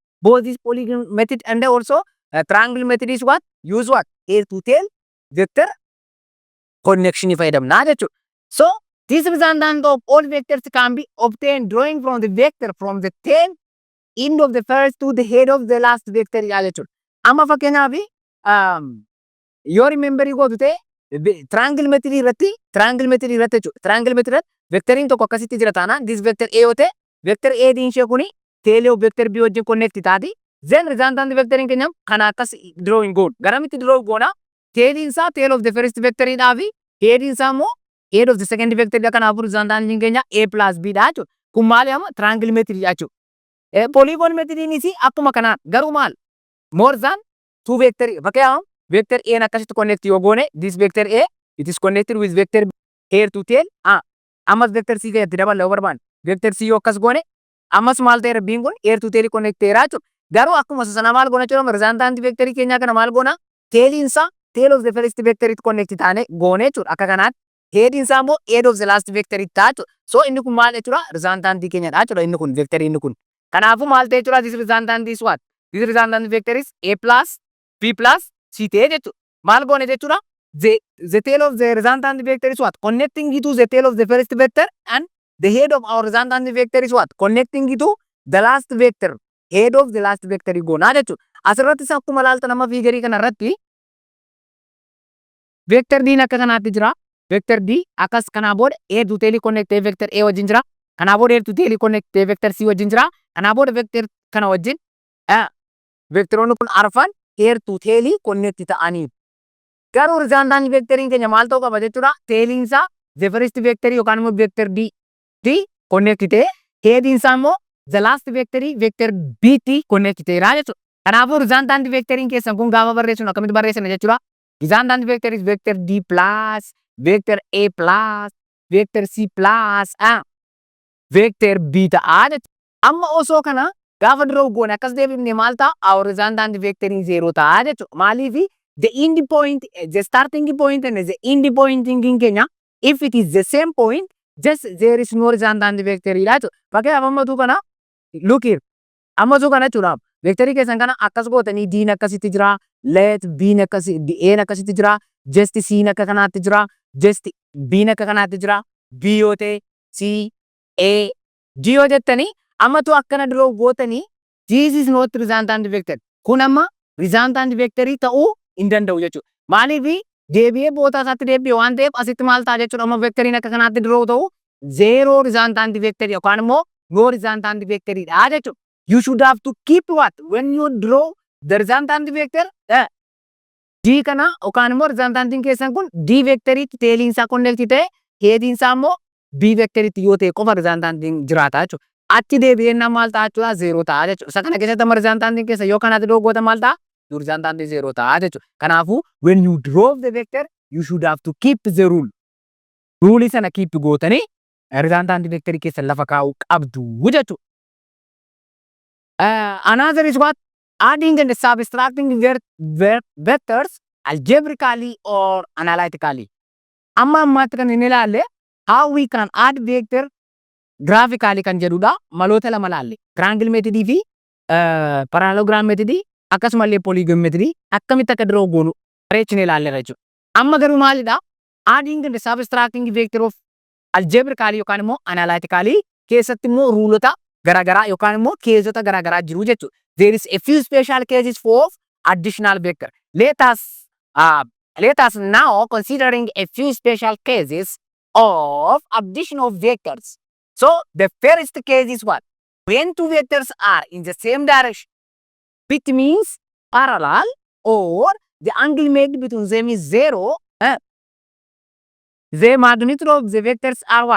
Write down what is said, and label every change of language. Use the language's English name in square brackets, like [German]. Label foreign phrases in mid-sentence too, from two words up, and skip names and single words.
[English] Both this polygon method and also triangle method is what? Use what? Here to tail vector connection if I am not. So this resultant of all vectors can be obtained drawing from the vector from the tail end of the first to the head of the last vector. [Oromo] Amma fakkeenyaaf yoo remember goote [English] triangle method [Oromo] irratti jechuudha. [English] Triangle method [Oromo] irratti vectoriin tokko akkasitti jira taanaan [English] this vector A [Oromo] yoo ta'e vector A diin ishee kuni [English] tail of vector B [Oromo] wajjin connect taati. Then resultant vectoriin keenya kana akkas drawing goon. Garamitti draw goona? Tailiin isaa [English] tail of the first [Oromo] vectoriidhaa fi headiin isaa immoo [English] head of the second vector [Oromo] kanaafuu resultant keenya [English] A plus B [Oromo] dha jechuudha. Kun maali amma [English] triangle method [Oromo] jechuudha. [English] Polygon method is [Oromo] akkuma kanaan garuu maal? [English] More than two vector. Fakkeenyaaf vector A akkasitti connect [Oromo] yoo goone [English] this vector A it is connected with vector B here to tail. [Oromo] Ammas vector C keessatti dabaluu barbaanne vector C yoo akkas goone ammas maal ta'eera B'n kun [English] here to tail [Oromo] connect ta'eera jechuudha. Garuu akkuma sana maal goona jechuudha [English] resultant vector [Oromo] keenya kana maal goona tailiin isaa [English] tail of the first vector [Oromo] itti connect taane goone jechuudha. Akka kanaan headiin isaa immoo [English] head of the last vector [Oromo] itti ta'a jechuudha. So inni kun maal jechuudha resultant keenyadha jechuudha. Inni kun vector inni kun. Kanaafuu maal ta'e jechuudha [English] this resultant is what? This resultant vector is A plus B plus C [Oromo] ta'e jechuudha. Maal goone jechuudha [English] the tail of the resultant vector is what? Connecting it to the tail of the first vector and the head of our resultant vector is what? Connecting it to the last vector. Head of the last vector [Oromo] goona jechuudha. Asirratti isa akkuma ilaaltan amma fiigarii kanarratti vector D akka kanaatti jira. Vector D akkas kanaa booda [English] A to tail connect vector A [Oromo] wajjin jira. Kanaa booda [English] A to tail connect vector C [Oromo] wajjin jira. Kanaa booda vector kana wajjin vectoroonni kun arfan [English] here to tail connect [Oromo] ta'anii. Garuu resultant vectoriin keenya maal ta'uu qaba jechuudha. Tailiin isaa [English] the first vector [Oromo] yookaan immoo vector D connect ta'e headiin isaa immoo [English] the last vector B T connect [Oromo] ta'eera jechuudha. Kanaafuu resultant vectoriin keessan kun gaafa barreessinu akkamitti barreessina jechuudha. Resultant vector is vector D plus vector A plus vector C plus vector B ta'a jechuudha. Amma osoo kana gaafa draw goone akkas deebifne maal ta'a? [English] Our resultant [Oromo] vectoriin 0 ta'a jechuudha. [English] Maaliif the end point, the starting point and the end point keenya if it is the same point just there is no resultant vector jechuudha. [Oromo] Fakkeenyaaf ammatu kana [English] look here. [Oromo] Ammatu kana jechuudha. Vectorii keessan kana akkas gootanii D akkasitti jira. Let B akkasitti A akkasitti jira. Just C akka kanaatti jira. Just B akka kanaatti jira. B yoo ta'e C A D yoo jettanii ammatu akkana draw gootanii [English] this is not resultant vector. [Oromo] Kun amma resultant vectorii ta'uu hin danda'u jechuudha. Maaliif deebi'ee boota isaatti deebi'e waan ta'eef asitti maal ta'a jechuudha. Amma vectoriin akka kanaatti draw ta'u [English] zero resultant vector [Oromo] yookaan immoo [English] no resultant [Oromo] vectorii dha jechuudha. [English] You should have to keep what? When you draw the resultant vector D [Oromo] kana yookaan immoo resultant keessan kun D vectoriitti tailiin isaa connect ta'e headiin isaa immoo B vectoriitti yoo ta'e qofa resultant jiraata jechuudha. Achi deebi'een maal ta'a jechuudha zero ta'a jechuudha. Isa kana keessatti amma resultant keessa yoo kanaatti draw goota maal ta'a? Resultant zero ta'a jechuudha. [English] Kanaafuu when you draw the vector you should have to keep the rule. [Oromo] Rule sana keep gootanii resultant vectorii keessa lafa kaa'uu qabdu jechuudha. [English] Another is what? Adding and subtracting vectors algebraically or analytically. [Oromo] Amma ammatti kan inni ilaalle [English] how we can add vector graphically [Oromo] kan jedhudha. Maloota lama ilaalle. [English] Triangle method [Oromo] fi [English] parallelogram method [Oromo] akkasumallee [English] polygon method [Oromo] akkamitti akka draw goonu bareechine ilaalleera jechuudha. Amma garuu maalidha? [English] Adding and subtracting vector of algebraically [Oromo] yookaan immoo analytically keessatti immoo ruulota garagaraa yookaan immoo keezota garagaraa jiru jechuudha. [English] There is a few special cases for additional vector. let us uh, let us now considering a few special cases of addition of vectors. So the first case is what? When two vectors are in the same direction, which means parallel, or the angle made between them is zero, the magnitude of the vectors are what?